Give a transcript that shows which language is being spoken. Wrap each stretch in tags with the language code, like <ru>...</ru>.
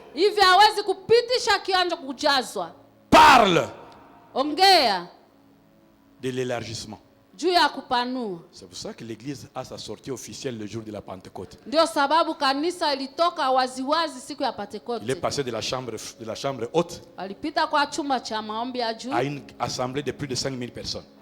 <sw>Hivi hawezi kupitisha kianjo kujazwa.</sw> <fr>Parle.</fr> <sw>Ongea.</sw> <fr>De l'élargissement.</fr> <sw>Juu ya kupanua.</sw> <fr>C'est pour ça que l'église a sa sortie officielle le jour de la Pentecôte.</fr> <sw>Ndio sababu kanisa ilitoka waziwazi siku ya Pentekote.</sw> <fr>Il est passé de la chambre haute.</fr> <sw>Walipita kwa chumba cha maombi ya juu.</sw> <fr>À une assemblée de plus de 5000 personnes.</fr>